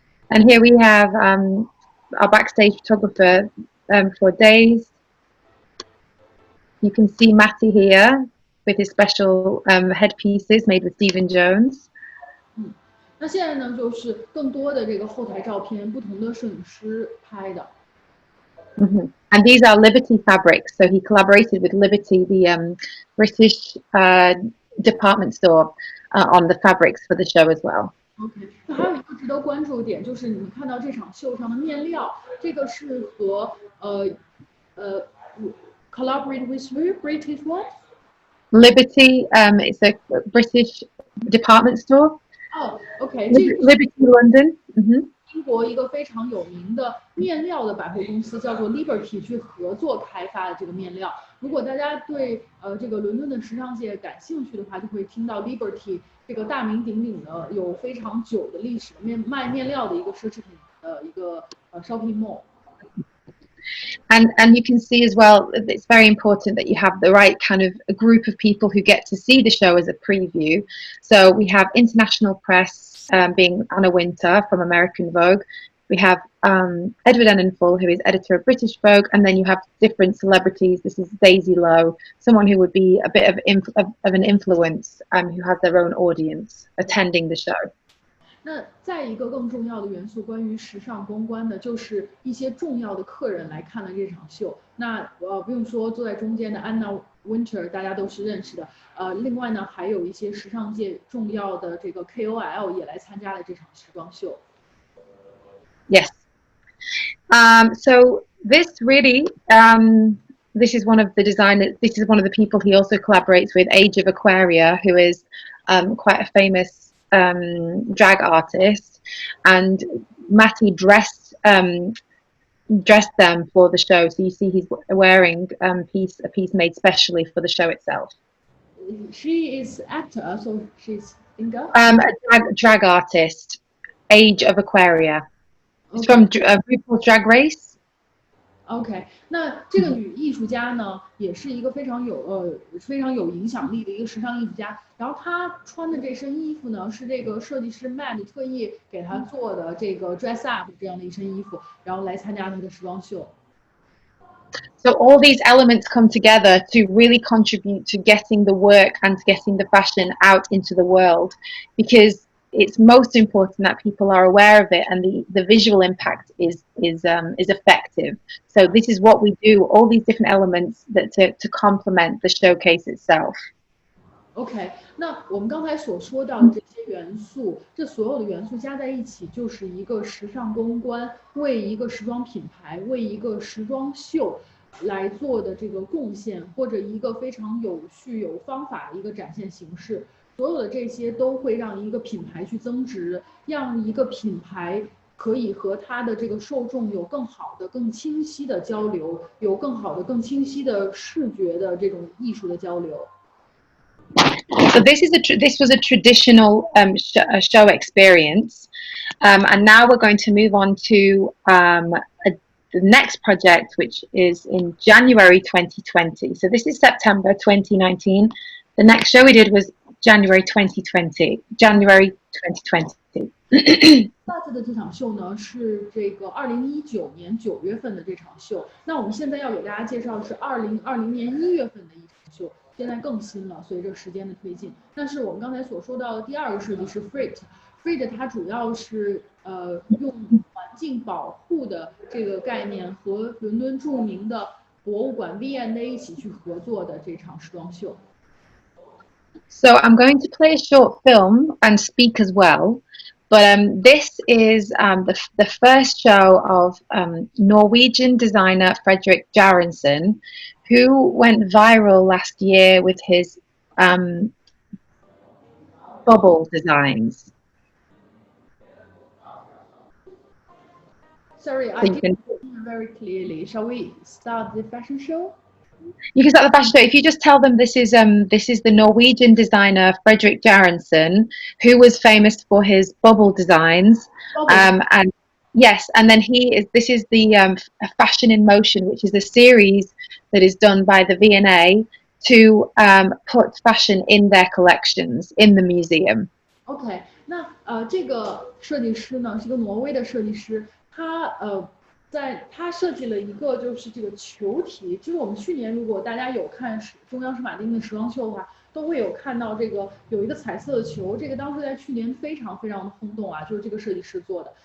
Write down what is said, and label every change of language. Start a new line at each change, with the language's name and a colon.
English: And here we have our backstage photographer for days. You can see Matty here with his special headpieces made with Stephen Jones.
Chinese: 那现在呢，就是更多的这个后台照片，不同的摄影师拍的。
English: And these are Liberty fabrics. So he collaborated with Liberty, the British department store, on the fabrics for the show as well.
Chinese: OK， 那还有一个值得关注的点，就是你们看到这场秀上的面料，这个是和
English: collaborate with who? British what? Liberty, it's a British department store. OK， Liberty London.
Chinese: 英国一个非常有名的面料的百货公司叫做 Liberty 去合作开发的这个面料。如果大家对这个伦敦的时尚界感兴趣的话，就会听到 Liberty 这个大名鼎鼎的、有非常久的历史的卖面料的一个奢侈品的一个shopping mall。
English: And you can see as well, it's very important that you have the right kind of a group of people who get to see the show as a preview. So we have international press, being Anna Wintour from American Vogue. We have Edward Enninful, who is editor of British Vogue, and then you have different celebrities. This is Daisy Lowe, someone who would be a bit of an influence, who has their own audience attending the show.
Chinese: 那再一个更重要的元素，关于时尚公关的，就是一些重要的客人来看了这场秀。那不用说，坐在中间的 Anna Wintour 大家都是认识的。另外呢，还有一些时尚界重要的这个 KOL 也来参加了这场时装秀。
English: Yes. So this really, this is one of the designers. This is one of the people he also collaborates with, Age of Aquaria, who is quite a famous drag artist, and Matty dressed them for the show. So you see he's wearing a piece made specially for the show itself. She is actor, so she's singer. A drag artist, Age of Aquaria. It's from RuPaul's Drag Race.
Chinese: OK， 那这个女艺术家呢，也是一个非常有影响力的一个时尚艺术家。然后她穿的这身衣服呢，是这个设计师 Matt 特意给她做的这个 dress up 这样的一身衣服，然后来参加她的时装秀。
English: So all these elements come together to really contribute to getting the work and to getting the fashion out into the world, because it's most important that people are aware of it, and the visual impact is effective. So this is what we do, all these different elements that to complement the showcase itself.
Chinese: OK， 那我们刚才所说到的这些元素，这所有的元素加在一起，就是一个时尚公关为一个时装品牌、为一个时装秀来做的这个贡献，或者一个非常有序、有方法的一个展现形式。所有的这些都会让一个品牌去增值，让一个品牌可以和它的这个受众有更好的、更清晰的交流，有更好的、更清晰的视觉的这种艺术的交流。
English: So this was a traditional show experience, and now we're going to move on to the next project, which is in January 2020. So this is September 2019. The next show we did was January 2020. January 2020.
Chinese: 下次的这场秀呢是这个2019年9月份的这场秀。那我们现在要给大家介绍的是2020年1月份的一场秀，现在更新了，随着时间的推进。但是我们刚才所说到的第二个设计师 Freight 它主要是用环境保护的这个概念和伦敦著名的博物馆 V&A 一起去合作的这场时装秀。
English: So I'm going to play a short film and speak as well. But this is the first show of Norwegian designer Fredrik Jarensen, who went viral last year with his bubble designs. Sorry, I didn't hear very clearly. Shall we start the fashion show? You can start the fashion show. If you just tell them this is the Norwegian designer Fredrik Jarensen, who was famous for his bubble designs, and yes, and then this is the Fashion in Motion, which is a series that is done by the V&A to put fashion in their collections in the museum.
Chinese: OK， 那这个设计师呢是一个挪威的设计师，他设计了一个就是这个球体，就是我们去年如果大家有看中央圣马丁的时装秀的话，都会有看到这个有一个彩色的球，这个当时在去年非常非常的轰动啊，就是这个设计师做的。